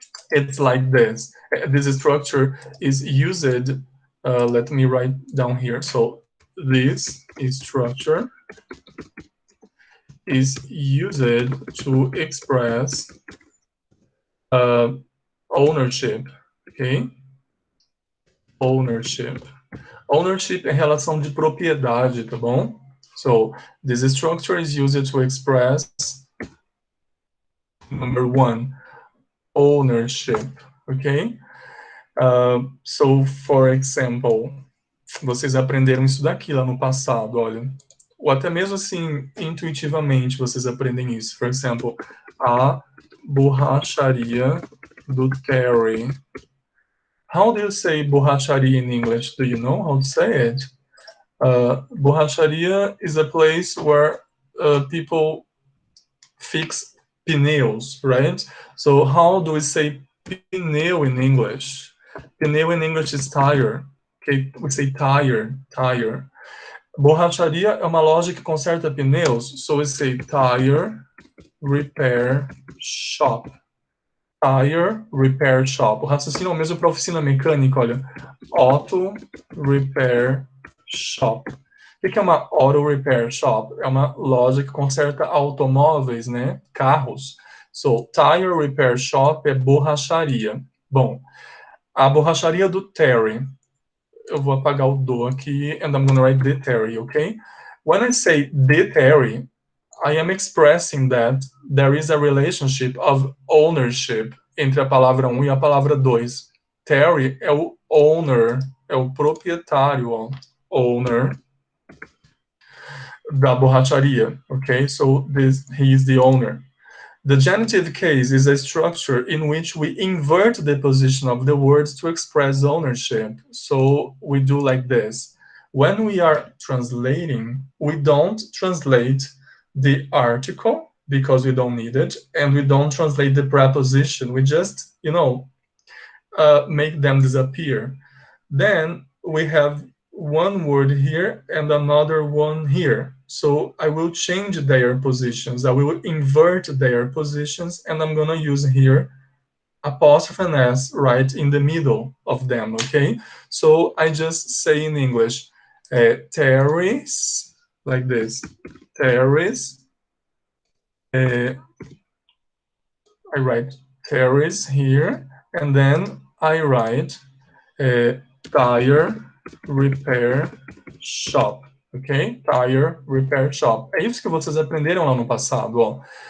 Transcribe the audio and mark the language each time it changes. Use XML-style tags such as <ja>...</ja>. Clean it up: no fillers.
<en>It's like this. This structure is used, let me write down here. So this structure is used to express ownership, okay? Ownership.</en> <pt>Ownership é relação de propriedade, tá bom?</pt> <en>So this structure is used to express, number one, ownership, okay? So, for example,</en> <pt>vocês aprenderam isso daqui lá no passado, olha. ou até mesmo assim, intuitivamente, vocês aprendem isso. Por exemplo, a borracharia do Terry.</pt> <en>How do you say borracharia in English? Do you know how to say it? Borracharia is a place where people fix pneus, right? So how do we say pneu in English? Pneu in English is tire. Okay, we say tire.</en> <pt>Borracharia é uma loja que conserta pneus,</pt> <en>so we say tire repair shop. Tire repair shop.</en> <pt>O raciocínio é o mesmo para oficina mecânica, olha.</pt> <en>Auto repair shop.</en> <pt>O que é uma</pt> <en>auto repair shop?</en> <pt>É uma loja que conserta automóveis, né?</pt> <en>Carros. So, tire repair shop</en> <pt>é borracharia. Bom, a borracharia do Terry. Eu vou apagar o do aqui,</pt> <en>and I'm going to write the Terry,</en> <pt>okay?</pt> <en>When I say the Terry, I am expressing that there is a relationship of ownership</en> <pt>entre a palavra 1 e a palavra 2. Terry é o owner, é o proprietário, ó, owner da borracharia, okay?</pt> <en>So he is the owner. The genitive case is a structure in which we invert the position of the words to express ownership. So we do like this. When we are translating, we don't translate the article because we don't need it, and we don't translate the preposition. We just, make them disappear. Then we have one word here and another one here. So I will change their positions. I will invert their positions, and I'm going to use here apostrophe and S right in the middle of them, okay? So I just say in English, Terry's, like this, Terry's. I write Terry's here, and then I write tire repair shop, ok? Tire repair shop.</en> <pt>É isso que vocês aprenderam lá no passado, ó.</pt>